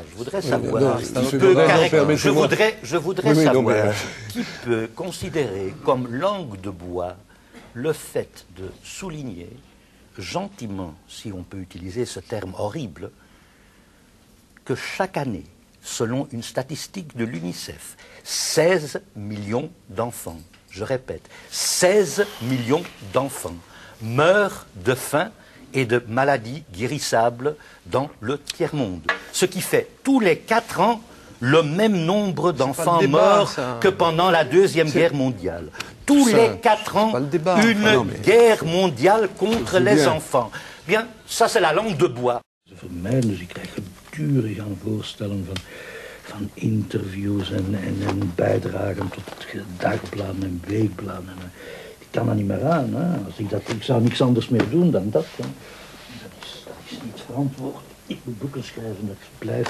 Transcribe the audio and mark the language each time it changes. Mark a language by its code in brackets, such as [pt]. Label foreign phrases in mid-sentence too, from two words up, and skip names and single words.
[fr] Je voudrais savoir, je voudrais savoir qui peut considérer comme langue de bois le fait de souligner gentiment, si on peut utiliser ce terme horrible, que chaque année, selon une statistique de l'UNICEF, 16 millions d'enfants, je répète, 16 millions d'enfants meurent de faim et de maladies guérissables dans le tiers-monde. Ce qui fait tous les 4 ans le même nombre d'enfants morts que pendant la Deuxième Guerre mondiale. Tous les 4 ans, une guerre mondiale contre les enfants. Bien, ça c'est la langue de bois. [nl] Dus ik krijg gedurig aan voorstellen van interviews en bijdragen tot dagbladen en weekbladen. Ik kan dat niet meer aan. Hè. Ik zou niks anders meer doen dan dat. Hè. Dat is niet verantwoord. Ik moet boeken schrijven, dat blijft.